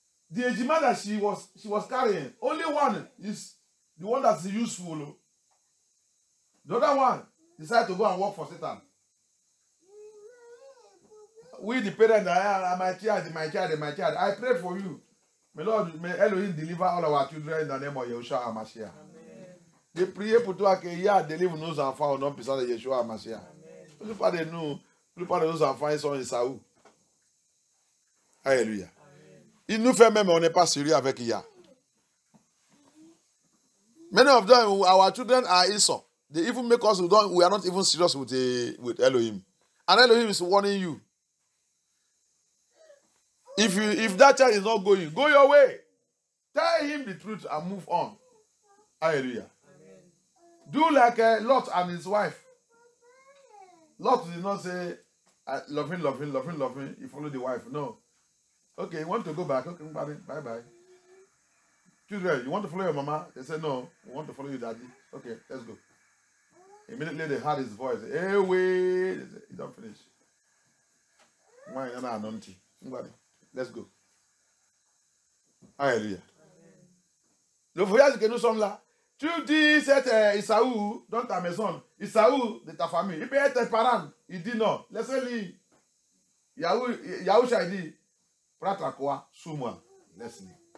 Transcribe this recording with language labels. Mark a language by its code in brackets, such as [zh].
[en] The ejima that she was carrying, only one is the one that's useful. The other one decided to go and work for Satan. We the parents, my child, I pray for you. May Lord, may Elohim deliver all our children in the name of Yeshua HaMashiach. [fr] J'ai prié pour toi que Yah délivre nos enfants au nom puissant de Yeshua HaMashiach. La plupart de nos enfants, ils sont Esaou. Alléluia. Il nous fait même, on n'est pas sérieux avec Yah. [en] Many of them, our children are Esau. They even make us, we are not even serious with Elohim. And Elohim is warning you. If that child is not going, go your way. Tell him the truth and move on. Hallelujah. Do like Lot and his wife. Lot did not say, love him. He followed the wife. No. Okay, you want to go back? Okay, bye-bye. Children, you want to follow your mama? They said, no, we want to follow you, daddy. Okay, let's go. Immediately they heard his voice. Hey, wait. They said, you don't finish. Why are you not anointing? Let's go. Hallelujah. [fr] Le voyage que nous sommes là, tu dis, c'est Isaou, dans ta maison, Isaou de ta famille, il peut être tes parents. Il dit non, laissez-le. Yahushua dit, prends ta quoi, sous moi, laisse-le.